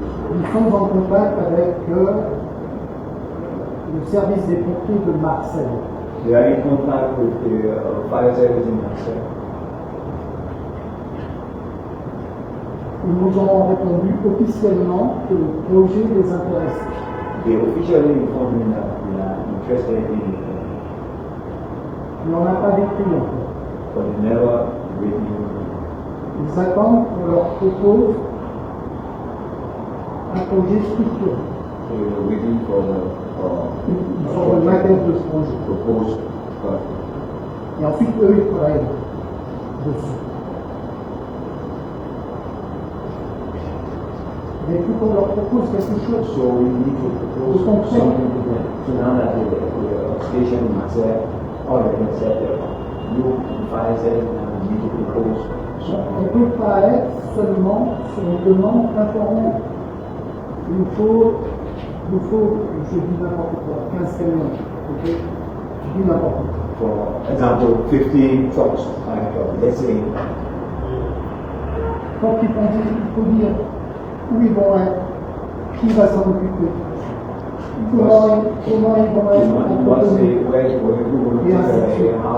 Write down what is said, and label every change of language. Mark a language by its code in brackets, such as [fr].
[fr] Nous sommes en contact avec le service des pompiers de Marseille. [en] They are in contact with the fire service in Marseille. [fr] Ils nous ont répondu officiellement que le projet les intéressait. [en] They officially informed me that they are interested in it, [fr] Mais on n'a pas d'écrit encore. [en] but they never written. [fr] Ils attendent qu'on leur propose un projet structuré. [en] So we are waiting for the [fr] Ils font une maquette de ce projet. [en] proposed project. [fr] Et ensuite, eux, ils travaillent dessus. Mais il faut qu'on leur propose quelque chose. [en] So we need to propose something to them. So now that the station in Marseille already said that you fire service now need to propose [fr] On ne peut pas être seulement sur une demande informelle. Il faut, je dis n'importe quoi, 15 camions. Ok? Je dis n'importe quoi. [en] For example, 15 trucks, let's say. [fr] Quand ils font dire, il faut dire où ils vont être, qui va s'en occuper, comment ils vont être entretenus, et ainsi de suite.